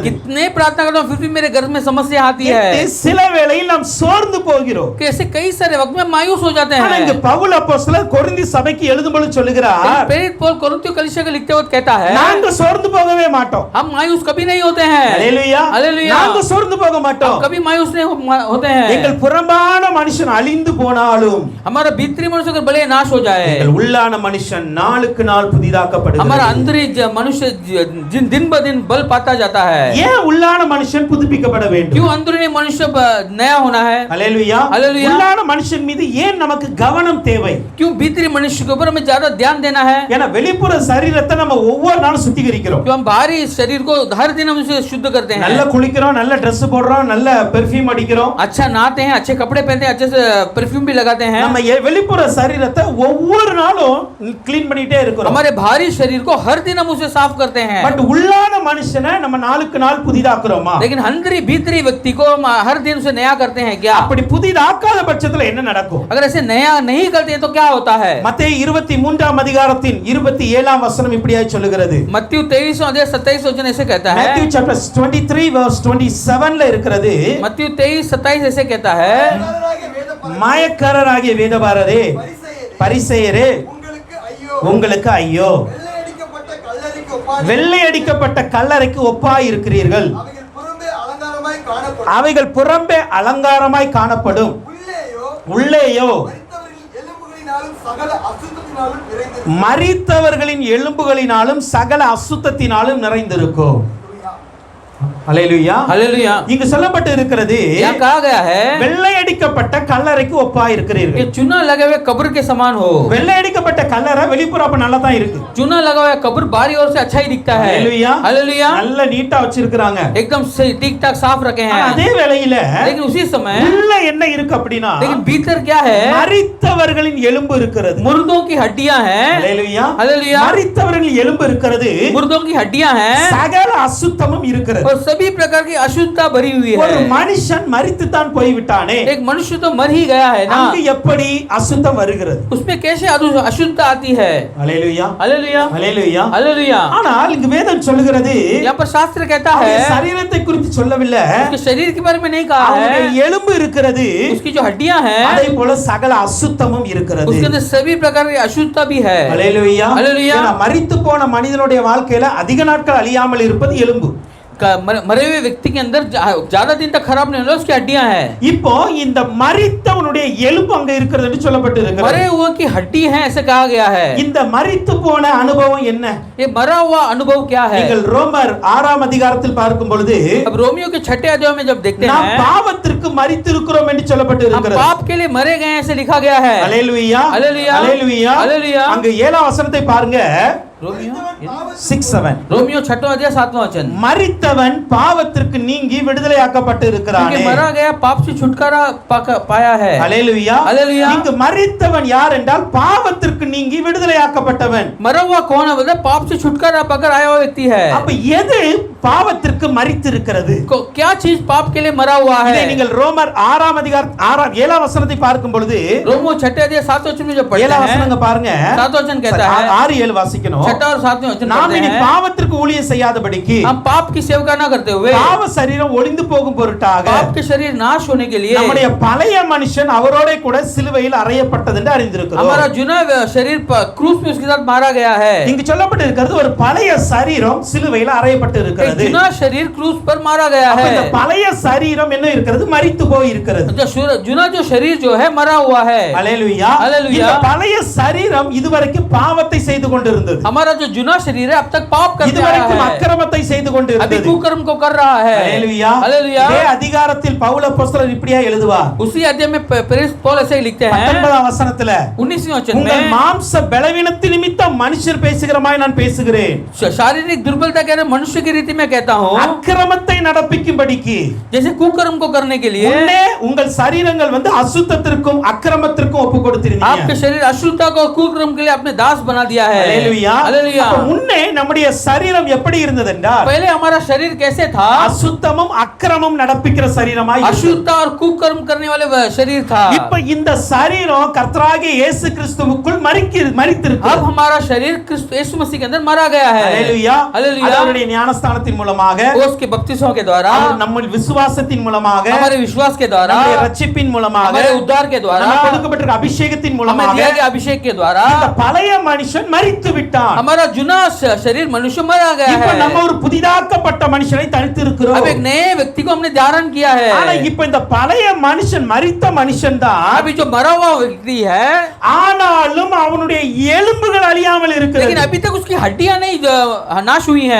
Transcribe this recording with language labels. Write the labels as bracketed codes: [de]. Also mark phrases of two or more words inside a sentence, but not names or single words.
[hi] कितने प्रार्थना करता हूं फिर भी मेरे घर में समस्या आती है. [ta] சில வேளையில் நாம் சோர்ந்து போகிறோம். [hi] कैसे कई सारे वक्त में मायूस हो जाते हैं. [ta] ஆனா இங்க பவுல் அப்போஸ்தலர் கொரிந்தி சபைக்கு எழுதும்போது சொல்லுகிறார், [hi] प्रेरित पौल कोरिन्थियों कलीसिया को लिखते वक्त कहता है, [ta] நாங்க சோர்ந்து போகவே மாட்டோம். [hi] हम मायूस कभी नहीं होते हैं. [ta] ஹalleluya. [hi] हालेलुया. [ta] நாங்க சோர்ந்து போக மாட்டோம். [hi] कभी मायूस नहीं होते हैं. [ta] எங்கள் புறம்பான மனுஷன் அழிந்து போனாலும் [hi] हमारा भीतरी मनुष्य अगर भले नाश हो जाए, [ta] எங்கள் உள்ளான மனுஷன் நாளுக்கு நாள் புதிதாக்கப்படுகிறது. [hi] हमारा अंदरी मनुष्य दिन ब दिन बल पाता जाता है. [ta] ஏன் உள்ளான மனுஷன் புதுப்பிக்கப்பட வேண்டும்? [hi] क्यों अंदरूनी मनुष्य नया होना है? [ta] ஹalleluya. [hi] हालेलुया. [ta] உள்ளான மனுஷன் மீது ஏன் நமக்கு கவனம் தேவை? [hi] क्यों भीतरी मनुष्य के ऊपर हमें ज्यादा ध्यान देना है? [ta] ஏன்னா வெளிப்புற சரீரத்தை நம்ம ஒவ்வொரு நாளும் சுத்திகரிக்கிறோம். [hi] क्यों हम बाहरी शरीर को हर दिन हम उसे शुद्ध करते हैं. [ta] நல்ல குளிக்கிறோம், நல்ல Dress போடுறோம், நல்ல பெர்ஃப்யூம் அடிக்கிறோம், [hi] अच्छा नहाते हैं, अच्छे कपड़े पहनते हैं, अच्छे से परफ्यूम भी लगाते हैं. [ta] நம்ம வெளிப்புற சரீரத்தை ஒவ்வொரு நாளும் க்ளீன் பண்ணிட்டே இருக்கிறோம். [hi] हमारे बाहरी शरीर को हर दिन हम उसे साफ करते हैं. [ta] பட் உள்ளான மனுஷனை நம்ம நாளுக்கு நாள் புதிதாக்குறோமா? [hi] लेकिन अंदरी भीतरी व्यक्ति को हम हर दिन उसे नया करते हैं क्या? [ta] அப்படி புதிதாக்காத பட்சத்துல என்ன நடக்கும்? [hi] अगर ऐसे नया नहीं करते तो क्या होता है? [ta] மத்தேயு 23ஆம் அதிகாரத்தின் 27ஆம் வசனம் இப்படியாய் சொல்லுகிறது. [hi] मत्ती 23 अध्याय 27 वचन ऐसे कहता है. [ta] Matthew [en] chapter 23 verse [ta] 27ல இருக்கிறது. [hi] मत्ती 23:27 ऐसे कहता है, [ta] மாயக்காரராகிய வேதபாரரே, பரிசேயரே, உங்களுக்கு ஐயோ, வெள்ளை அடிக்கப்பட்ட கல்லறைக்கு ஒப்பாய் இருக்கிறீர்கள். அவைகள் புறம்பே அலங்காரமாய் காணப்படும், உள்ளேயோ மரித்தவர்களின் எலும்புகளினாலும் சகல அசுத்தத்தினாலும் நிறைந்திருக்கும். ஹalleluya. [hi] हालेलुया. [ta] இங்கு சொல்லப்பட்டு இருக்கிறது, [hi] क्या कहा गया है? [ta] வெள்ளை அடிக்கப்பட்ட கல்லறைக்கு ஒப்பாய் இருக்கிறீர்கள். [hi] ये चूना लगे हुए कब्र के समान हो. [ta] வெள்ளை அடிக்கப்பட்ட கல்லறை வெளிப்புற அப்ப நல்லா தான் இருக்கு. [hi] चूना लगा हुआ कब्र बाहरी ओर से अच्छा ही दिखता है. [ta] ஹalleluya. [hi] हालेलुया. [ta] நல்ல நீட்டா வச்சிருக்காங்க. [hi] एकदम सही ठीक ठाक साफ रखे हैं. [ta] அதே வேளையில [hi] लेकिन उसी समय [ta] உள்ள என்ன இருக்கு அப்படினா, [hi] लेकिन भीतर क्या है? [ta] மரித்தவர்களின் எலும்பு இருக்கிறது. [hi] मुर्दों की हड्डियां हैं. [ta] ஹalleluya. [hi] हालेलुया. [ta] மரித்தவர்களின் எலும்பு இருக்கிறது. [hi] मुर्दों की हड्डियां हैं [ta] சகல அசுத்தமும் இருக்கிறது. [hi] और सभी सभी प्रकार की अशुद्धता भरी हुई [ta] ஒரு [hi] है। [ta] மனுஷன் மரித்துத்தான் போய்விட்டானே, [hi] एक मनुष्य तो मर ही गया है ना, [ta] அங்கு எப்படி அசுத்தம் வருகிறது? [hi] उसमें कैसे अशुद्धता आती है? [ta] அல்லேலூயா, [hi] हालेलुया, [ta] அல்லேலூயா. [hi] हालेलुया। [ta] ஆனால் இங்கு வேதம் சொல்லுகிறது, [hi] यहाँ पर शास्त्र कहता है, [ta] அவருடைய சரீரத்தை குறித்து சொல்லவில்லை, [hi] उसके शरीर के बारे में नहीं कहा [ta] அவருடைய [hi] है, [ta] எலும்பு இருக்கிறது, [hi] उसकी जो हड्डियां हैं, [ta] அதே போல சகல அசுத்தமும் இருக்கிறது. [hi] उसके अंदर सभी प्रकार की अशुद्धता भी है। [ta] அல்லேலூயா. அல்லேலூயா. ஏன்னா மரித்து போன மனிதனுடைய வாழ்க்கையில அதிக நாட்கள் அழியாமல் இருப்பது எலும்பு. [hi] मरे हुए व्यक्ति के अंदर ज्यादा दिन तक खराब नहीं होता उसकी हड्डियां हैं। [ta] இப்போ இந்த மரித்தவனுடைய எலும்பு அங்க இருக்கிறது என்று சொல்லப்பட்டு இருக்கிறது. [hi] मरे हुए की हड्डी है ऐसे कहा गया है। [ta] இந்த மரித்து போன அனுபவம் என்ன? [hi] ये मरा हुआ अनुभव क्या है? [ta] நீங்கள் ரோமர் 6ஆம் அதிகாரத்தில் பார்க்கும் பொழுது, [hi] अब रोमियो के 6 अध्याय में जब देखते [ta] நாம் [hi] हैं, [ta] பாவத்திற்கு மரித்திருக்கிறோம் என்று சொல்லப்பட்டு [hi] हम [ta] இருக்கிறது. [hi] पाप के लिए मरे गए हैं ऐसे लिखा गया है। [ta] அல்லேலூயா, அல்லேலூயா, அல்லேலூயா. அல்லேலூயா. அங்க 7ஆம் வசனத்தை பாருங்க. [hi] रोमियो 6:7. रोमियो 6वां अध्याय 7वां वचन, [ta] மரித்தவன் பாவத்திற்கு நீங்கி விடுதலையாக்கப்பட்டு இருக்கிறானே. [hi] क्योंकि मरा गया पाप से छुटकारा पाया है। [ta] அல்லேலூயா, அல்லேலூயா. இங்கு மரித்தவன் யார் என்றால் பாவத்திற்கு நீங்கி விடுதலையாக்கப்பட்டவன். [hi] मरा हुआ कौन है? मतलब पाप से छुटकारा पाकर आया हुआ व्यक्ति है। [ta] அப்ப எது பாவத்திற்கு மரித்திருக்கிறது? [hi] क्या चीज पाप के लिए मरा हुआ [ta] இதை [hi] है? [ta] நீங்கள் ரோமர் 6ஆம் அதிகாரம் 7ஆம் வசனத்தை பார்க்கும் பொழுது, [hi] रोमियो 6 अध्याय 7 वचन में जब पढ़ते [ta] 7ஆம் [hi] हैं, [ta] வசனங்க பாருங்க. [hi] 7 वचन कहता है, [ta] 6-7 வாசிக்கணும். [hi] 6 और 7 वचन [ta] நாம் [hi] पढ़ते [ta] இனி [hi] हैं, [ta] பாவத்திற்கு ஊழியம் செய்யாதபடிக்கு [hi] हम पाप की सेवका ना करते हुए [ta] பாவ சரீரம் ஒளிந்து போகும் பொருட்டாக [hi] पाप के शरीर नाश होने के लिए [ta] நம்முடைய பழைய மனுஷன் அவரோட கூட சிலுவையில் அறையப்பட்டது என்று அறிந்திருக்கிறோம். [hi] हमारा जुना शरीर क्रूस में उसके साथ मारा गया है। [ta] இங்கு சொல்லப்பட்டு இருக்கிறது ஒரு பழைய சரீரம் சிலுவையில் அறையப்பட்டு [hi] एक [ta] இருக்கிறது. [hi] जुना शरीर क्रूस पर मारा गया [ta] அப்ப இந்த [hi] है। [ta] பழைய சரீரம் என்ன இருக்கிறது? மரித்து போய் இருக்கிறது. [hi] जुना जो शरीर जो है मरा हुआ है। [ta] அல்லேலூயா. அல்லேலூயா. இந்த பழைய சரீரம் இதுவரைக்கும் பாவத்தை செய்து கொண்டிருந்தது. [hi] हमारा जो जुना शरीर है अब तक पाप करते आया [ta] இதுவரைக்கும் [hi] है, [ta] அக்கிரமத்தை செய்து [hi] अभी [ta] கொண்டிருந்தது. [hi] कुकर्म को कर रहा है। [ta] அல்லேலூயா. [hi] हालेलुया। [ta] இதே அதிகாரத்தில் பவுல் அப்போஸ்தலர் இப்படியா எழுதுவார். [hi] उसी अध्याय में प्रेरित पौल ऐसे ही लिखते हैं [ta] 19ஆம் வசனத்துல, [hi] 19वें वचन [ta] உங்கள் [hi] में, [ta] மாம்ச பலவீனத்தின் நிமித்தம் மனுஷர் பேசுகிறமாய் நான் பேசுகிறேன். [hi] शारीरिक दुर्बलता कह रहे मनुष्य की रीति में कहता हूँ, [ta] அக்கிரமத்தை நடப்பிக்கும்படிக்கு [hi] जैसे कुकर्म को करने के लिए [ta] முன்னே உங்கள் சரீரங்கள் அசுத்தத்திற்கும் அக்கிரமத்திற்கும் ஒப்பு கொடுத்திருந்தீங்க. [hi] आपके शरीर अशुद्धता को कुकर्म के लिए आपने दास बना दिया है। [ta] அல்லேலூயா. [hi] हालेलुया। [ta] அப்ப முன்னே நம்முடைய சரீரம் எப்படி இருந்தது என்றால், [hi] पहले हमारा शरीर कैसे था? [ta] அசுத்தமும் அக்கிரமம் நடப்பிக்கிற சரீரமாய் இருந்தது. [hi] अशुद्धता और कुकर्म करने वाले शरीर था। [ta] இப்ப இந்த சரீரம் கர்த்தராகிய இயேசு கிறிஸ்துவுக்குள் மரித்திருக்கு. [hi] अब हमारा शरीर क्रिस्त यीशु मसीह के अंदर मारा गया है। [ta] அல்லேலூயா. [hi] हालेलुया। [ta] அவருடைய ஞானஸ்தானத்தின் மூலமாக, [hi] उसके बपतिस्मों के द्वारा, [ta] நம்ம விசுவாசத்தின் மூலமாக, [hi] हमारे विश्वास के द्वारा, [ta] நம்முடைய ரட்சிப்பின் மூலமாக, [hi] हमारे उद्धार के द्वारा, [ta] நமக்கு கொடுக்கப்பட்டிருக்கிற அபிஷேகத்தின் [hi] हमें [ta] மூலமாக [hi] दिया गया अभिषेक के द्वारा [ta] இந்த பழைய மனுஷன் மரித்து விட்டான். [hi] हमारा जुना शरीर मनुष्य मरा गया [ta] இப்ப [hi] है। [ta] நம்ம ஒரு புதிதாக்கப்பட்ட மனுஷனை தரித்து இருக்கிறோம். [hi] अब एक नए व्यक्ति को हमने धारण किया है। [ta] ஆனா இப்ப இந்த பழைய மனுஷன் மரித்த மனுஷன் தான், [hi] अभी जो मरा हुआ व्यक्ति है, [ta] ஆனாலும் அவனுடைய எலும்புகள் அழியாமல் [hi] लेकिन [ta] இருக்கிறது. [hi] अभी तक उसकी हड्डियां नहीं नाश हुई हैं।